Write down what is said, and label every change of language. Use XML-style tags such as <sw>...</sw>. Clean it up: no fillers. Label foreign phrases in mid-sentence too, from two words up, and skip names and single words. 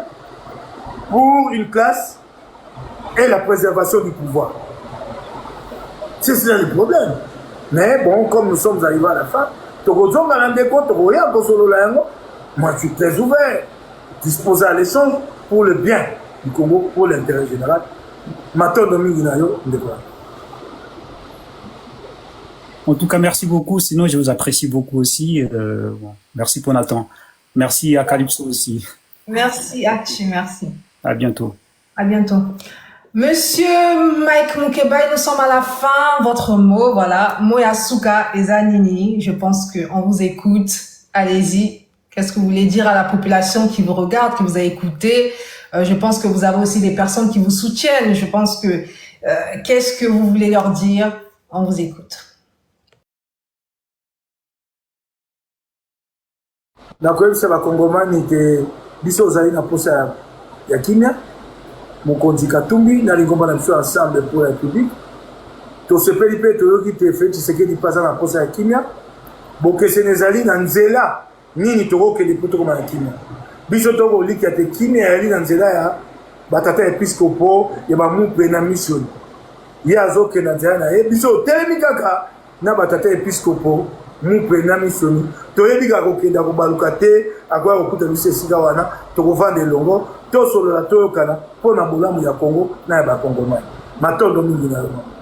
<fr>Pour une classe et la préservation du pouvoir. C'est cela le problème. Mais bon, comme nous sommes arrivés à la fin, moi je suis très ouvert, disposé à l'échange pour le bien du Congo pour l'intérêt général.</fr> <ln>Matondo mingi na yo ndeko.</ln> <fr>En tout cas, merci beaucoup. Sinon, je vous apprécie beaucoup aussi. Bon, merci pour Nathan. Merci à Calypso aussi. Merci, Actu, merci. À bientôt. À bientôt. Monsieur Mike Mukeba, nous sommes à la fin. Votre mot, voilà. Moyasuka et Zanini. Je pense qu'on vous écoute. Allez-y. Qu'est-ce que vous voulez dire à la population qui vous regarde, qui vous a écouté? Je pense que vous avez aussi des personnes qui vous soutiennent. Je pense que, qu'est-ce que vous voulez leur dire? On vous écoute.</fr> <ln>nakoyebisa bakongomani ke biso ozali na posa ya kimia mokonzi Katumbi na lingomba na biso</ln> <fr>ensemble pour la République</fr> <ln>tosepeli mpe toyoki te Félix Tshisekedi mpe aza na posa ya kimia bokeseni ezali na nzela nini tokokende mpo tokoma na kimia biso tokolikia te kimia ezali na nzela ya batata episkopo ya bamupe na mission ye azokenda nzela na ye biso otelemi kaka na batata episkopo mupe na misoni toyebi kaka kokenda kobaluka te akoya kokuta biso esika wana tokovanda elongo tosolola toyokana mpo na bolamu ya Congo na ya bakongomani matondo mingi na yo.</ln>